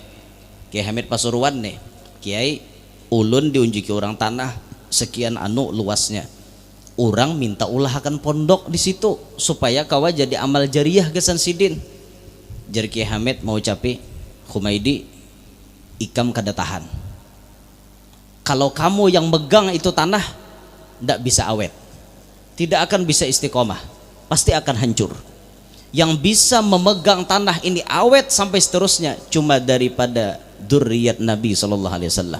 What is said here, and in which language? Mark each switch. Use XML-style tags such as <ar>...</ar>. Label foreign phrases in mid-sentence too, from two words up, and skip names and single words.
<bjn>Kiai Hamid Pasuruan nih, Kiai ulun diunjuki orang tanah sekian anu luasnya. Orang minta ulah akan pondok di situ supaya kawa jadi amal jariah gesan sidin. Jar Kiai Hamid mau capi Humaidi ikam kada tahan.</bjn> <id>Kalau kamu yang megang itu tanah ndak bisa awet. Tidak akan bisa istiqomah, pasti akan hancur. Yang bisa memegang tanah ini awet sampai seterusnya cuma daripada dzurriyyat Nabi SAW.</id>